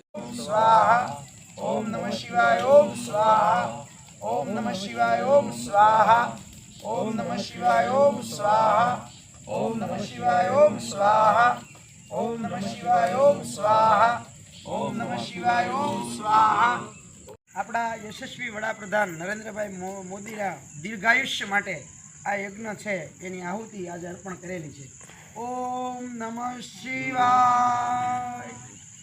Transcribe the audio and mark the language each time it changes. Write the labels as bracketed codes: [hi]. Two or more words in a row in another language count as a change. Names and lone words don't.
[sa] स्वाहा ओम नमः शिवाय ओम स्वाहा ओम नमः शिवाय ओम स्वाहा ओम नमः शिवाय ओम स्वाहा ओम नमः शिवाय ओम स्वाहा ओम नमः शिवाय ओम स्वाहा ओम नमः शिवाय ओम स्वाहा। [gu] આપણા યશસ્વી વડાપ્રધાન નરેન્દ્રભાઈ મોદીના દીર્ઘાયુષ્ય માટે આ યજ્ઞ છે એની આહુતિ આજે અર્પણ કરેલી છે। [sa] ઓમ નમઃ શિવાય।